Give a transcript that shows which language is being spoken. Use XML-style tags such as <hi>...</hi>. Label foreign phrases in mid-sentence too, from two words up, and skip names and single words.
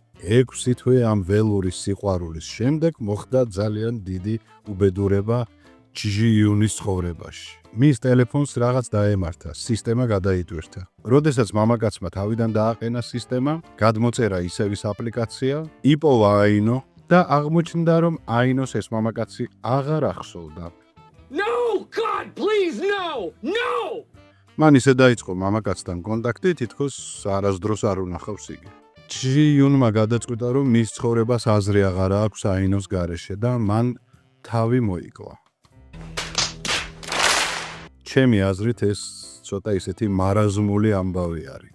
<ka>6 თვე ამ ველური სიყვარულის შემდეგ მოხდა ძალიან დიდი უბედურება ჩჟი იუნის ცხოვრებაში. მის ტელეფონს რაღაც დაემართა, სისტემა გადაიტვირთა. როდესაც მამაკაცმა თავიდან დააყენა სისტემა, გადმოწერა ისევ ის აპლიკაცია, იპოვა აინო და აღმოჩნდა, რომ აინოს ეს მამაკაცი აღარ ახსოვდა.</ka> <en>No, God, please, no! No!</en> <ka>მან ისე დაიწყო მამაკაცთან კონტაქტი, თითქოს არასდროს არ უნახავს იგი. ჩჟი იუნმა გადაწყვიტა, რომ მის ცხოვრებას აზრი აღარ აქვს აინოს გარეშე და მან თავი მოიკლა. ჩემი აზრით ეს ცოტა ისეთი მარაზმული ამბავი არის.</ka>